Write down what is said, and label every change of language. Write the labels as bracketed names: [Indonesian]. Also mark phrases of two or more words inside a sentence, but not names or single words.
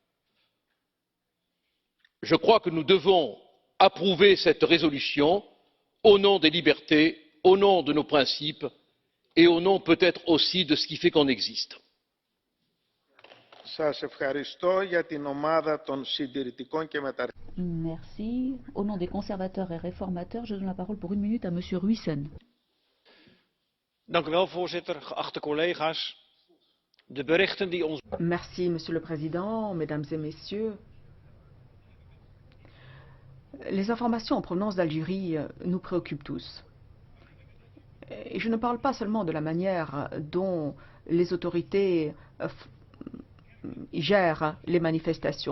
[French] Je crois que nous devons approuver cette résolution au nom des libertés, au nom de nos principes et au nom peut-être aussi de ce qui fait qu'on existe. Merci. Au nom des conservateurs et réformateurs, je donne la parole pour 1 minute à Monsieur Ruijsen. [Dutch] Dank u wel, voorzitter, geachte collega's. De berichten die ons... [French] Merci, Monsieur le Président, Mesdames et Messieurs. Les informations en provenance d'Algérie nous préoccupent tous. Et je ne parle pas seulement de la manière dont les autorités gèrent les manifestations.